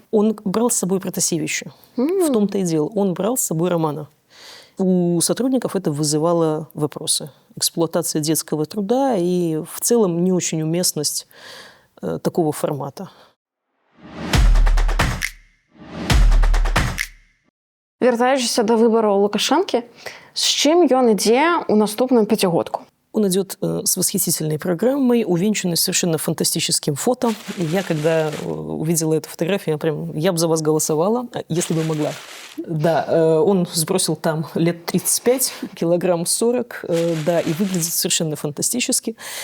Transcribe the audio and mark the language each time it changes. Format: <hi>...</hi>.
<ru>Он брал с собой Протасевича. В том-то и дело. Он брал с собой Романа. У сотрудников это вызывало вопросы. Эксплуатация детского труда и в целом не очень уместность такого формата.</ru> <be>Вяртаючыся да выбараў Лукашэнкі, з чым ён ідзе ў наступным пяцігодку?</be> <ru>Он идет с восхитительной программой, увенчанной совершенно фантастическим фото. И я, когда увидела эту фотографию, я бы за вас голосовала, если бы могла. Да, он сбросил там лет 35, килограмм 40, да, и выглядит совершенно фантастически.</ru>